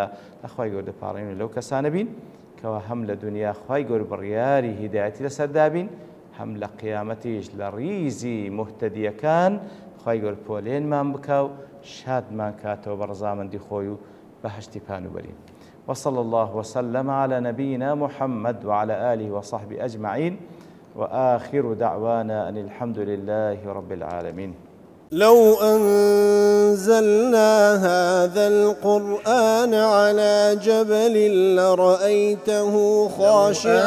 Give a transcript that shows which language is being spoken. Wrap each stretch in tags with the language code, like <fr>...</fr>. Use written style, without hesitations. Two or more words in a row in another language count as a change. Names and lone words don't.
<ckb>لە خوای گەورە دەپاڕێنین لەو کەسانە بین کەوا هەم لە دنیا خوای گەورە بڕیاری هیدایەتی لەسەردا بین هەم لە قیامەتیش لە ڕیزی مهتەدیەکان خوای گەورە پۆلێنمان بکە و شادمان کاتەوە بە ڕەزامەندی خۆی و بەهەشتی پانوبەری</ckb> <ar>وصلى الله وسلم على نبينا محمد وعلى آله وصحبه أجمعين وآخر دعوانا أن الحمد لله رب العالمين. لو أنزلنا هذا القرآن على جبل لرأيته خاشعا</ar>